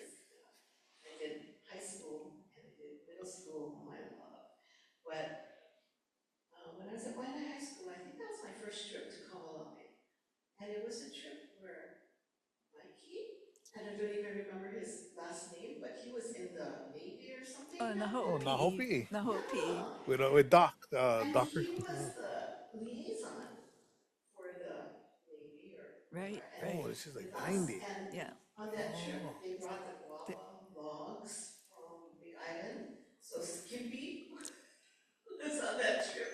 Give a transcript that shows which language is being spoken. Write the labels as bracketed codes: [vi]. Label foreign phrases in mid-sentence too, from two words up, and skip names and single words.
[en] I did high school and I did middle school, my love. But when I was at Waianae High School, I think that was my first trip to Kahoʻolawe. And it was a trip where Mikey, and I don't even remember his last name, but he was in the Navy or something. Oh, Oh, Lā Hoʻihoʻi. Lā Hoʻihoʻi. With Doc, And Doctor. he was the liaison for the Navy or Right, whatever. right. Oh, this is like With us. 90. And Yeah. on that trip, Oh. they brought the guava logs from Big Island. So Skippy was on that trip.